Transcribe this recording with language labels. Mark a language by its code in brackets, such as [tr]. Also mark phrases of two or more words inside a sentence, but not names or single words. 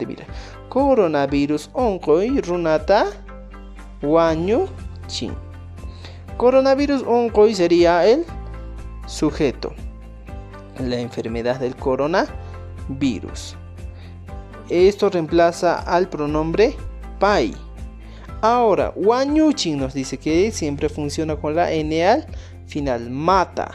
[qu] Mira, coronavirus onkoy runata wañuchin. Coronavirus onkoy [es] sería el sujeto, la enfermedad del coronavirus. Esto reemplaza al pronombre pai. Ahora, wañuchin nos dice que siempre funciona con la n al final, mata.